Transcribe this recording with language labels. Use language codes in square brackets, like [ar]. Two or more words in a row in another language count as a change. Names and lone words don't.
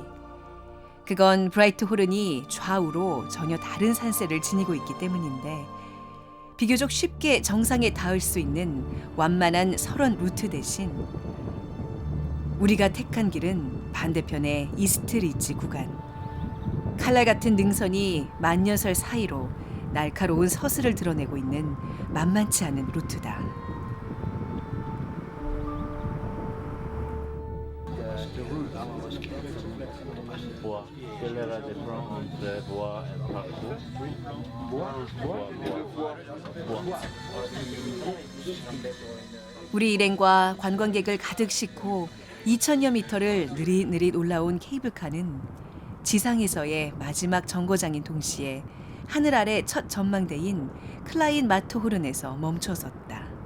[ko] 그건 브라이트 호른이 좌우로 전혀 다른 산세를 지니고 있기 때문인데, 비교적 쉽게 정상에 닿을 수 있는 완만한 설원 루트 대신 우리가 택한 길은 반대편의 이스트 리지 구간. 칼날 같은 능선이 만년설 사이로 날카로운 서슬을 드러내고 있는 만만치 않은 루트다. [fr] Bois. Quelle est la différence entre bois et parcours? Bois. [ko] 우리 일행과 관광객을 가득 싣고 2,000여 미터를 느릿느릿 올라온 케이블카는 지상에서의 마지막 정거장인 동시에 하늘 아래 첫 전망대인 클라인 마트호른에서 멈춰섰다.